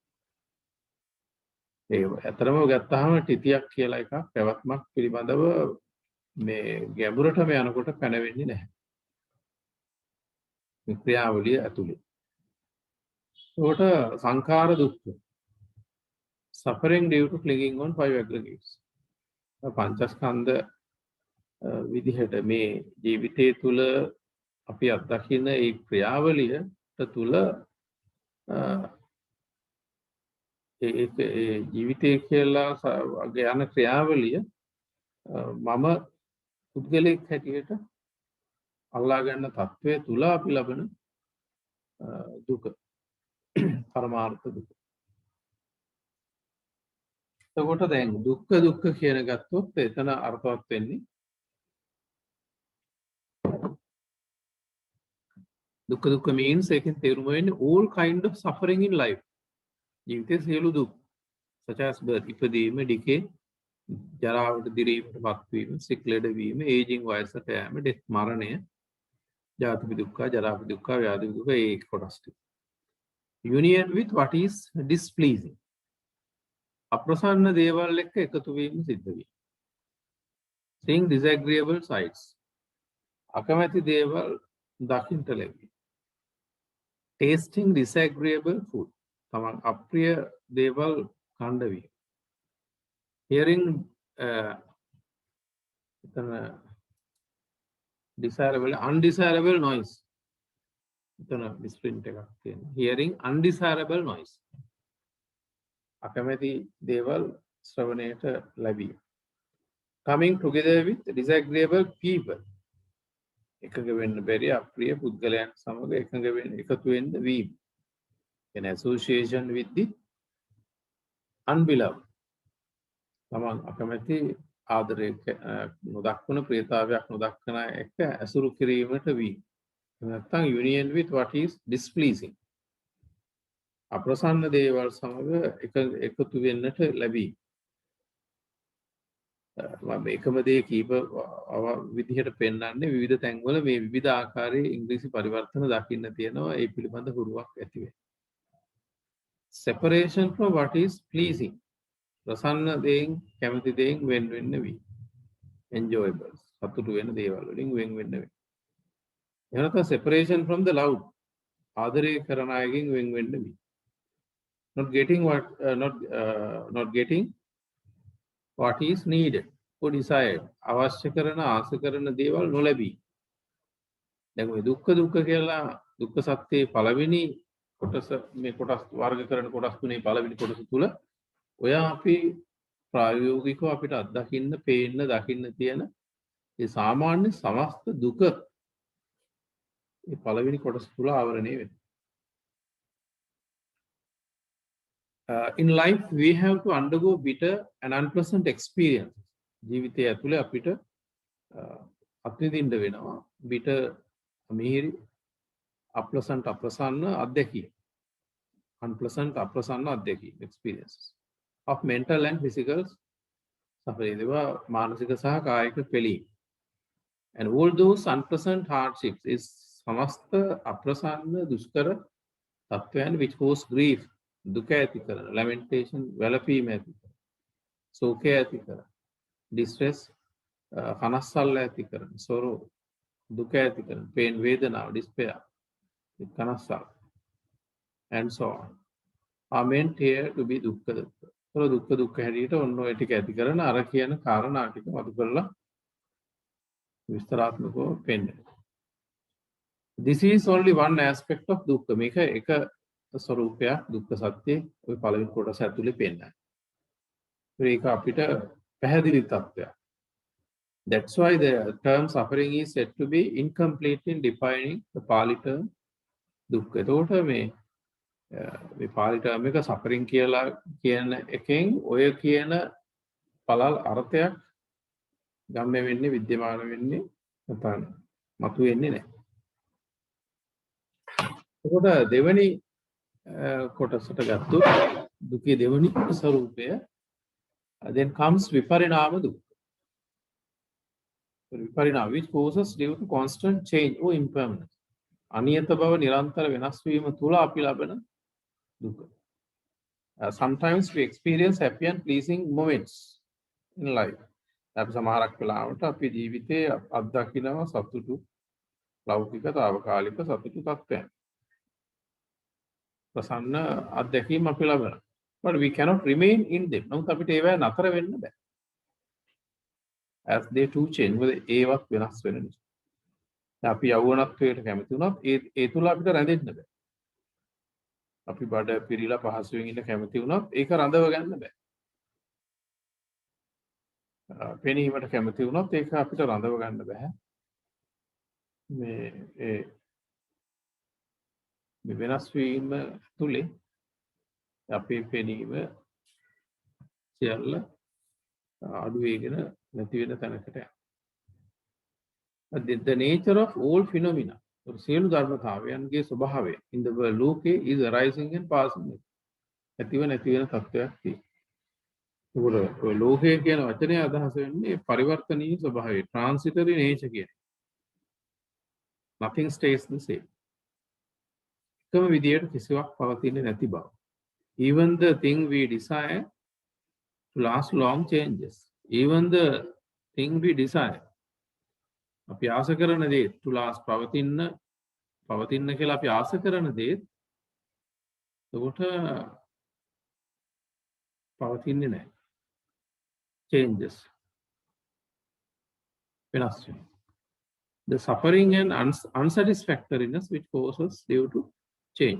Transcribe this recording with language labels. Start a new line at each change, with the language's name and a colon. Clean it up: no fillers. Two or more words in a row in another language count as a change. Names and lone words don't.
Sinhala: ඒ ඇතරම ගත්තාම තිතියක් කියලා එකක් පැවැත්මක් පිළිබඳව මේ ගැඹුරටම යනකොට පැනවෙන්නේ නැහැ. මේ ක්‍රියාවලිය ඇතුලේ. ඒකට සංඛාර දුක්ඛ.
English: Suffering due to clinging on five aggregates.
Sinhala: පංචස්කන්ධ විදිහට මේ ජීවිතයේ තුල අපි අත්දකින ඒ ක්‍රියාවලිය තුල ඒ ජීවිතය කියලා යන ක්‍රියාවලිය මම පුද්ගලෙක් හැටියට අල්ලා ගන්න තත්වයේ තුල අපි ලබන දුක පරමාර්ථ දුක. එතකොට දැන් දුක්ඛ කියන ගත්තොත් එතන අර්ථවත් වෙන්නේ දුක්ඛ means එකෙන් තේරුම වෙන්නේ
English: all kind of suffering in life.
Sinhala: ජීවිතයේ සියලු දුක්
English: such as birth
Sinhala: ඉපදීම, decay, ජරාවට දිරීමට පත්වීම, sick ලෙඩවීම, aging වයසට යෑම, death මරණය, ජාති දුක්ඛ, ජරා දුක්ඛ, ව්‍යාධි දුක්ඛ ඒ කොටස් ටික.
English: Union with what is displeasing.
Sinhala: අප්‍රසන්න දේවල් එක්ක එකතු වීම සිද්ධ වීම.
English: Seeing disagreeable sights.
Sinhala: අකමැති දේවල් දකින්නට ලැබීම.
English: Tasting disagreeable food.
Sinhala: තමන් අප්‍රිය දේවල් කණ්ඩ වීම.
English: Hearing desirable undesirable noise එතන misprint
Sinhala: එකක් තියෙනවා
English: hearing undesirable noise
Sinhala: අකමැති දේවල් ශ්‍රවණයට ලැබීම
English: coming together with disagreeable people
Sinhala: එකඟ වෙන්න බැරි අප්‍රිය පුද්ගලයන් සමග එකඟ වෙන්න එකතු වෙන්න වීම
English: an association with the unbeloved
Sinhala: තමන් අකමැති ආදරය නොදක්වන ප්‍රියතාවයක් නොදක්වන එක ඇසුරු කිරීමට වී නැත්නම්
English: union with what is displeasing
Sinhala: අප්‍රසන්න දේවල් සමග එකතු වෙන්නට ලැබී මම එකම දේ කීප විදිහට පෙන්වන්නේ විවිධ තැන්වල මේ විවිධ ආකාරයේ ඉංග්‍රීසි පරිවර්තන දකින්න තියෙනවා ඒ පිළිබඳ හුරුවක් ඇති වෙයි
English: separation from what is pleasing
Sinhala: ප්‍රසන්න දේෙන් කැමති දේෙන් වෙන් වෙන්න වී enjoyable සතුටු වෙන දේවල් වලින් වෙන් වෙන්න වෙයි එනත
English: separation from the loud
Sinhala: ආදරය කරන අයගෙන් වෙන් වෙන්න වී not
English: getting what is needed or desired
Sinhala: අවශ්‍ය කරන ආස කරන දේවල් නොලැබී දැන් ඔය දුක්ඛ කියලා දුක්ඛ සත්‍යයේ පළවෙනි කොටස මේ කොටස් වර්ග කරන කොටස් තුනේ පළවෙනි කොටස තුල ඔය අපි ප්‍රායෝගිකව අපිට අත්දකින්න පේන්න දකින්න තියෙන ඒ සාමාන්‍ය සමස්ත දුක මේ පළවෙනි කොටස තුල ආවරණය වෙනවා
English: in life we have to undergo bitter and unpleasant experiences
Sinhala: ජීවිතය ඇතුලේ අපිට අත්විඳින්න වෙනවා bitter මිහිරි unpleasant අප්‍රසන්න අත්දැකීම් unpleasant අප්‍රසන්න අත්දැකීම්
English: experiences of mental and physical suffering
Sinhala: දේවා මානසික සහ කායික පිළීම්
English: and all those unpleasant hardships is
Sinhala: සමස්ත අප්‍රසන්න දුෂ්කර තත්වයන්
English: which cause grief
Sinhala: දුක ඇති කරන lamentation වැළපීම ඇති කරන ශෝකය ඇති කරන distress කනස්සල්ල ඇති කරන sorrow දුක ඇති කරන pain වේදනාව despair කනස්සල්
English: and so on are meant here to be
Sinhala: දුක්ඛ දුක්ඛ හැටියට ඔන්න ඔය ටික ඇති කරන අර කියන කාරණා ටික මතු කරලා විස්තරාත්මකව පෙන්නනවා
English: this is only one aspect of dukkha
Sinhala: මේක එක ස්වરૂපයක් දුක්ඛ සත්‍යයේ ওই පළවෙනි කොටස ඇතුලේ පෙන්නනවා. ඒක අපිට පැහැදිලි තත්ත්වයක්.
English: That's why the term suffering is said to be incomplete in defining the Pali term දුක්ඛ.
Sinhala: එතකොට මේ Pali term එක suffering කියලා කියන එකෙන් ඔය කියන පළල් අර්ථයක් ගම්ම වෙන්නේ විද්‍යමාන වෙන්නේ නැත්නම් මතු වෙන්නේ නැහැ. එතකොට දෙවෙනි කොටසට ගත්තොත් දුකේ දෙවනි ස්වરૂපය
English: then comes
Sinhala: viparinama dukkha viparinama
English: which causes due to constant change or impermanence
Sinhala: අනියත බව නිරන්තර වෙනස් වීම තුල අපි ලබන දුක
English: sometimes we experience happy and pleasing moments in life
Sinhala: අපි සමහරක් වෙලාවට අපේ ජීවිතයේ අත්දකිනවා සතුටු ලෞකික తాවකාලික සතුටු තත්ත්වයන් ප්‍රසන්න අත්දැකීම් අපි ලබනවා
English: but we cannot remain in them
Sinhala: නමුත් අපිට ඒවා නතර වෙන්න බෑ
English: as they too change
Sinhala: මොකද ඒවත් වෙනස් වෙන නිසා අපි යෞවනත්වයට කැමති වුණත් ඒ තුල අපිට රැඳෙන්න බෑ අපි බඩ පිරීලා පහසුවෙන් ඉන්න කැමති වුණත් ඒක රඳව ගන්න බෑ පෙනීමට කැමති වුණත් ඒක අපිට රඳව ගන්න බෑ මේ වෙනස් වීම තුලේ අපේ පෙනීම සියල්ල අඩු වෙගෙන නැති වෙන තැනකට යනවා.
English: The nature of all phenomena
Sinhala: සියලු ධර්මතාවයන්ගේ ස්වභාවය
English: in the world ලෝකේ is arising and passing.
Sinhala: ඇතිව නැති වෙන තත්ත්වයක් තියෙනවා. ඒක ලෝකය කියන වචනේ අදහස වෙන්නේ පරිවර්තනීය ස්වභාවය
English: transitory nature
Sinhala: කියන.
English: Nothing stays the same.
Sinhala: එකම විදියට කිසිවක් පවතින්නේ නැති බව.
English: Even the thing we desire to last long changes. Even the thing we desire.
Sinhala: අපි ආස කරන දේ
English: to last
Sinhala: පවතින්න කියලා අපි ආස කරන දේ එතකොට පවතින්නේ නැහැ. Changes. වෙනස් වෙනවා.
English: the suffering and unsatisfactoriness which causes due to change.